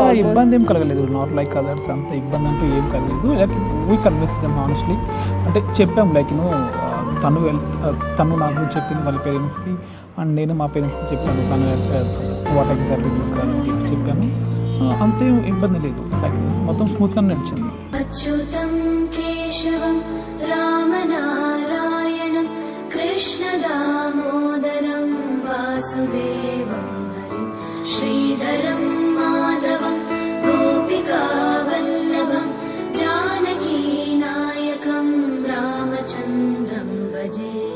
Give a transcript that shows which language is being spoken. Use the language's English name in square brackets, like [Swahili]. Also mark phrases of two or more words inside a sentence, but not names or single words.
[Telugu] ఇబ్బంది ఏం కలగలేదు, [English] not like others. [Telugu] అంత ఇబ్బంది అంటూ ఏం కలగలేదు. [English] like we convince them honestly. [Telugu] అంటే చెప్పాం లైక్ తను నాకు చెప్పింది వాళ్ళ పేరెంట్స్కి, అండ్ నేను మా పేరెంట్స్కి చెప్పాను తను [English] what exactly [Telugu] తీసుకోవాలని చెప్పాను. అంతే ఇబ్బంది లేదు, లైక్ మొత్తం స్మూత్గా నడిచింది. [Sanskrit] अच्युतं केशवं रामनारायणं कृष्णदामोदरं वासुदेवं हरिं श्रीधरं माधवं गोपिकावल्लभं जानकीनायकं रामचन्द्रं भजे.